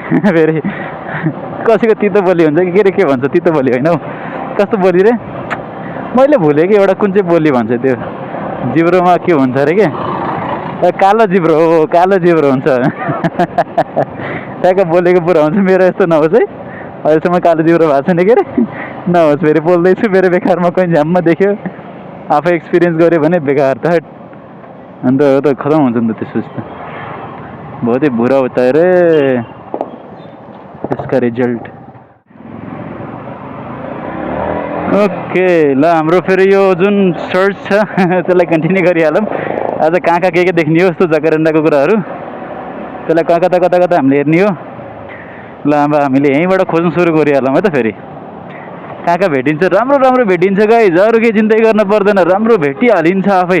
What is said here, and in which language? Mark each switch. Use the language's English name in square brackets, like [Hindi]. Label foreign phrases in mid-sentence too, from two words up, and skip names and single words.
[Nepali] फेरि कसैको तितो बोली हुन्छ कि के भन्छ, तितो बोली होइन हौ, कस्तो बोली रे मैले भुलेँ कि एउटा कुन चाहिँ बोली भन्छ त्यो जिब्रोमा के हुन्छ अरे के, कालो जिब्रो हो, कालो जिब्रो हुन्छ। त्यहाँको बोलेको पुरा हुन्छ। मेरो यस्तो नहोस् है, अहिलेसम्म कालो जिब्रो भएको छैन के अरे, नहोस् फेरि बोल्दैछु मेरो बेकारमा कोही झ्याममा देख्यो, आफै एक्सपिरियन्स गऱ्यो भने बेकार त। अन्त हो त खतम हुन्छ नि त त्यसो त। [Hindi] बहुत ही बुरा होता है रे इसका रिजल्ट। [Nepali] ओके ल हाम्रो फेरि यो जुन सर्च छ त्यसलाई कन्टिन्यू गरिहालौँ। आज कहाँ कहाँ के देख्ने हो यस्तो जगरेन्दाको कुराहरू, त्यसलाई कता कता हामीले हेर्ने हो। ल अब हामीले यहीँबाट खोज्नु सुरु गरिहालौँ है त। फेरि कहाँ कहाँ भेटिन्छ, राम्रो भेटिन्छ गाइज, अरू केही चिन्तै गर्न पर्दैन, राम्रो भेटिहालिन्छ आफै।